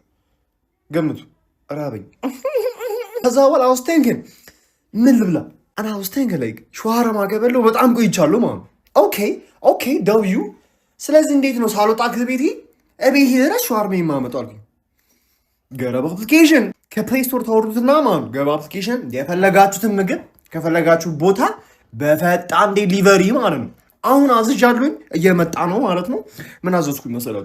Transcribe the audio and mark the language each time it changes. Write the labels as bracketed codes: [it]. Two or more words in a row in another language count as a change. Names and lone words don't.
[am] ገምቱ። ራበኝ። ከዛ በኋላ [en] I was thinking [am] ምን ልብላ? [en] and I was thinking like [am] ሸዋርማ ከበላሁ በጣም ቆይቻለሁ ማለት ነው። ኦኬ ደውዩ። ስለዚህ እንዴት ነው ሳልወጣ ከቤቴ እቤት ድረስ ሸዋርማ የማመጣው አልኩኝ። ገረብ አፕሊኬሽን ከፕሌይ ስቶር ታወርዱትና ማለት ነው። ገረብ አፕሊኬሽን የፈለጋችሁትን ምግብ ከፈለጋችሁ ቦታ በፈጣን ዴሊቨሪ ማለት ነው። አሁን አዝዣለሁኝ እየመጣ ነው ማለት ነው። ምን አዘዝኩኝ መሰላችሁ?